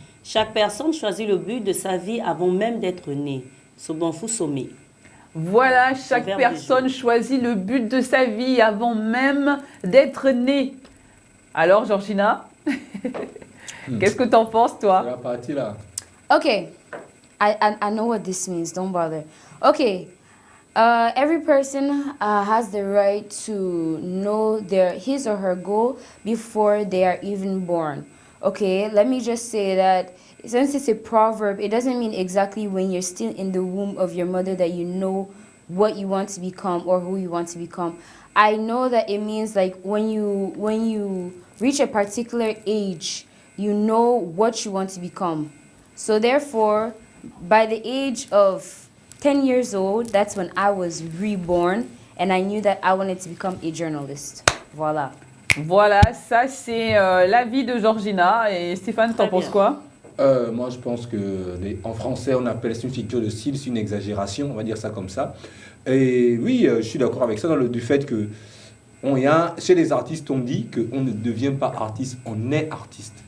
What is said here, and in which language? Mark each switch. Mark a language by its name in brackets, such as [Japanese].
[French] Chaque personne choisit le but de sa vie avant même d'être née. Sobanfou Somé. Voilà, chaque Verbe personne choisit le but de sa vie avant même d'être née. Alors Georgina, qu'est-ce que t'en penses toi? C'est la partie là. [English] Okay, I know what this means. Don't bother. Okay, every person has the right to know his or her goal before they are even born. Okay, let me just say that since it's a proverb, it doesn't mean exactly when you're still in the womb of your mother that you know what you want to become or who you want to become. I know that it means like when you reach a particular age, you know what you want to become. So therefore, by the age of 10 years old, that's when I was reborn and I knew that I wanted to become a journalist. [French] Voilà. Voilà, ça c'est l'avis de Georgina. Et Stéphane, t'en Très penses bien. quoi? Moi, je pense que en français, on appelle ça une figure de style, c'est une exagération, on va dire ça comme ça. Et oui, je suis d'accord avec ça du fait que chez les artistes, on dit qu'on ne devient pas artiste, on est artiste.